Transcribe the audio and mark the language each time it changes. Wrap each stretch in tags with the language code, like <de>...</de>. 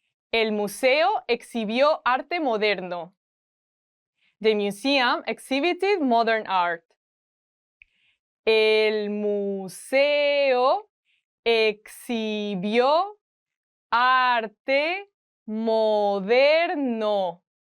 <es>El museo exhibió arte moderno.</es> <en>The museum exhibited modern art.</en> <es>El museo exhibió arte moderno.</es>